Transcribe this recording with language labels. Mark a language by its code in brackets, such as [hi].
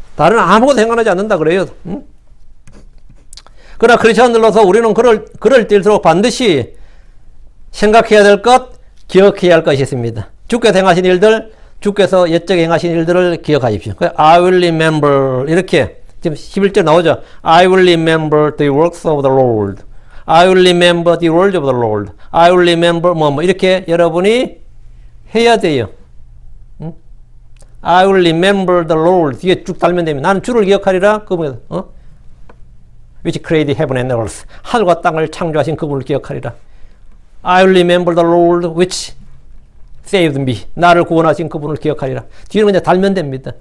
[ko] 다른 아무것도 생각나지 않는다 그래요. 응? 그러나 크리스천들로서 우리는 그럴 때일수록 반드시 생각해야 될 것, 기억해야 할 것이 있습니다. 주께서 행하신 일들, 주께서 옛적에 행하신 일들을 기억하십시오. [en] I will remember [ko] 이렇게 지금 11절 나오죠. [en] I will remember the works of the Lord. I will remember the words of the Lord. I will remember [ko] 뭐 이렇게 여러분이 해야 돼요. 응? [en] I will remember the Lord. [ko] 뒤에 쭉 달면 됩니다. 나는 주를 기억하리라. 그분께서 [en] which created heaven and earth. [ko] 하늘과 땅을 창조하신 그분을 기억하리라. [en] I will remember the Lord which saved me. [ko] 나를 구원하신 그분을 기억하리라. 뒤에는 그냥 달면 됩니다.